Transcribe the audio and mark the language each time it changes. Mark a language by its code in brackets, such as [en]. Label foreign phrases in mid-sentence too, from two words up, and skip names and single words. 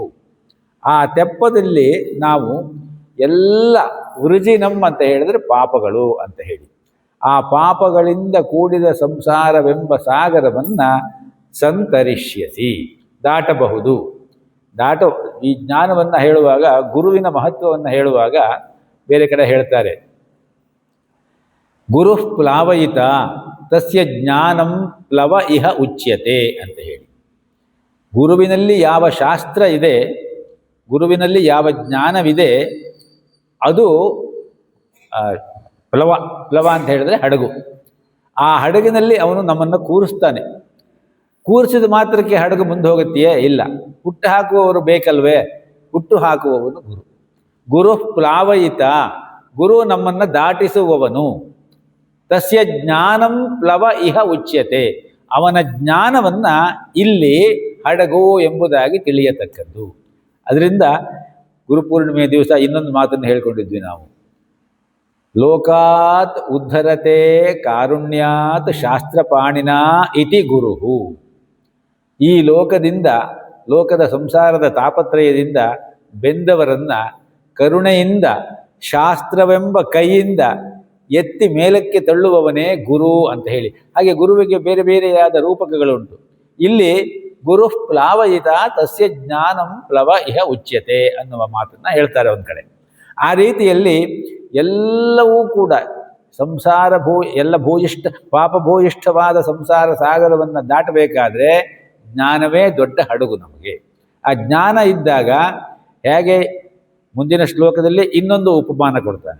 [kn] ಆ ತೆಪ್ಪದಲ್ಲಿ ನಾವು ಎಲ್ಲ ವೃಜಿನಂ ಅಂತ ಹೇಳಿದ್ರೆ ಪಾಪಗಳು ಅಂತ ಹೇಳಿ, ಆ ಪಾಪಗಳಿಂದ ಕೂಡಿದ ಸಂಸಾರವೆಂಬ ಸಾಗರವನ್ನು ಸಂತರಿಷ್ಯಸಿ, ದಾಟಬಹುದು. ಈ ಜ್ಞಾನವನ್ನು ಹೇಳುವಾಗ, ಗುರುವಿನ ಮಹತ್ವವನ್ನು ಹೇಳುವಾಗ ಬೇರೆ ಕಡೆ ಹೇಳ್ತಾರೆ, [sa] ಗುರು ಪ್ಲಾವಯಿತ ತಸ್ಯ ಜ್ಞಾನಂ ಪ್ಲವ ಇಹ ಉಚ್ಯತೆ [kn] ಅಂತ ಹೇಳಿ. ಗುರುವಿನಲ್ಲಿ ಯಾವ ಶಾಸ್ತ್ರ ಇದೆ, ಗುರುವಿನಲ್ಲಿ ಯಾವ ಜ್ಞಾನವಿದೆ, ಅದು ಪ್ಲವ. ಪ್ಲವ ಅಂತ ಹೇಳಿದ್ರೆ ಹಡಗು. ಆ ಹಡಗಿನಲ್ಲಿ ಅವನು ನಮ್ಮನ್ನು ಕೂರಿಸ್ತಾನೆ. ಕೂರಿಸಿದ ಮಾತ್ರಕ್ಕೆ ಹಡಗು ಮುಂದೆ ಹೋಗುತ್ತೆಯೇ? ಇಲ್ಲ. ಹುಟ್ಟು ಹಾಕುವವರು ಬೇಕಲ್ವೇ? ಹುಟ್ಟು ಹಾಕುವವನು ಗುರು. [sa] ಗುರು ಪ್ಲಾವಯಿತ, [kn] ಗುರು ನಮ್ಮನ್ನು ದಾಟಿಸುವವನು. [sa] ತಸ್ಯ ಜ್ಞಾನಂ ಪ್ಲವ ಇಹ ಉಚ್ಯತೆ, [kn] ಅವನ ಜ್ಞಾನವನ್ನು ಇಲ್ಲಿ ಹಡಗು ಎಂಬುದಾಗಿ ತಿಳಿಯತಕ್ಕದ್ದು. ಅದರಿಂದ ಗುರುಪೂರ್ಣಿಮೆಯ ದಿವಸ ಇನ್ನೊಂದು ಮಾತನ್ನು ಹೇಳ್ಕೊಂಡಿದ್ವಿ ನಾವು, [sa] ಲೋಕಾತ್ ಉದ್ಧರತೆ ಕಾರುಣ್ಯಾತ್ ಶಾಸ್ತ್ರಪಾಣಿನ ಇತಿ ಗುರುಹು. [kn] ಈ ಲೋಕದಿಂದ, ಲೋಕದ ಸಂಸಾರದ ತಾಪತ್ರಯದಿಂದ ಬೆಂದವರನ್ನು ಕರುಣೆಯಿಂದ, ಶಾಸ್ತ್ರವೆಂಬ ಕೈಯಿಂದ ಎತ್ತಿ ಮೇಲಕ್ಕೆ ತಳ್ಳುವವನೇ ಗುರು ಅಂತ ಹೇಳಿ. ಹಾಗೆ ಗುರುವಿಗೆ ಬೇರೆ ಬೇರೆಯಾದ ರೂಪಕಗಳುಂಟು. ಇಲ್ಲಿ [sa] ಗುರು ಪ್ಲಾವಯಿತ ತಸ್ಯ ಜ್ಞಾನಂ ಪ್ಲವ ಇಹ ಉಚ್ಯತೆ [kn] ಅನ್ನುವ ಮಾತನ್ನು ಹೇಳ್ತಾರೆ ಒಂದು ಕಡೆ. ಆ ರೀತಿಯಲ್ಲಿ ಎಲ್ಲವೂ ಕೂಡ ಸಂಸಾರ ಎಲ್ಲ ಭೂಯಿಷ್ಠ, ಪಾಪಭೂಯಿಷ್ಠವಾದ ಸಂಸಾರ ಸಾಗರವನ್ನು ದಾಟಬೇಕಾದ್ರೆ ಜ್ಞಾನವೇ ದೊಡ್ಡ ಹಡಗು ನಮಗೆ. ಆ ಜ್ಞಾನ ಇದ್ದಾಗ ಹೇಗೆ ಮುಂದಿನ ಶ್ಲೋಕದಲ್ಲಿ ಇನ್ನೊಂದು ಉಪಮಾನ ಕೊಡ್ತಾನೆ.